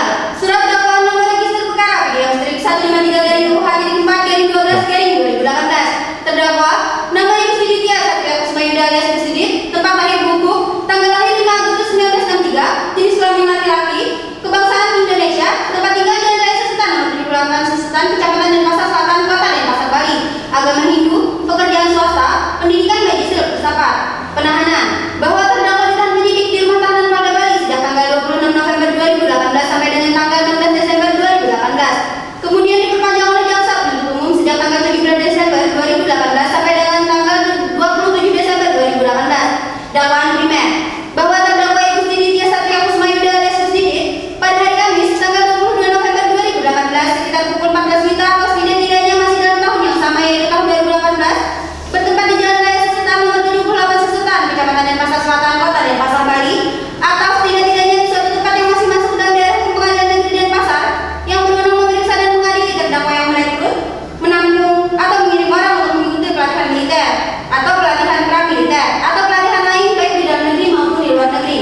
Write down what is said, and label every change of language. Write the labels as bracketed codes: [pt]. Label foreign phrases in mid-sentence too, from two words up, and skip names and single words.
[id] Surat dakwaan nomor register perkara PDM strip 153/4/12/2018. Terdakwa nama Ibu Ditya Satria Kusuma Yuda alias Ibu Sidit, tempat lahir buku, tanggal lahir 5 Agustus 1963, jenis kelamin laki-laki, kebangsaan Indonesia, tempat tinggal Jalan Raya Sesetan nomor 78 Sesetan, Kecamatan Denpasar Selatan, Kota Denpasar, Bali. Agama Hindu, pekerjaan swasta, pendidikan magister filsafat. Penahanan bahwa terdakwa ditahan penyidik di rumah tahanan Polda Bali sejak tanggal 26 November 2018 sampai dengan tanggal 16 Desember 2018. Kemudian diperpanjang oleh jaksa penuntut umum sejak tanggal 17 Desember 2018 sampai dengan tanggal 27 Desember 2018. Dakwaan primer bahwa terdakwa Ibu Ditya Satria Kusuma Yuda alias Ibu Sidit pada hari Kamis tanggal 22 November 2018 sekitar pukul 14 WITA atau setidak-tidaknya masih dalam tahun yang sama yaitu tahun 2018 bertempat di Jalan Raya Sesetan nomor 78 Sesetan, Kecamatan Denpasar Selatan, Kota Denpasar, Bali, atau setidak-tidaknya di suatu tempat yang masih masuk dalam daerah hukum Pengadilan Negeri Denpasar yang berwenang memeriksa dan mengadili terdakwa yang merekrut, menampung atau mengirim orang untuk mengikuti pelatihan militer atau pelatihan pra-militer atau pelatihan lain baik di dalam negeri maupun di luar negeri.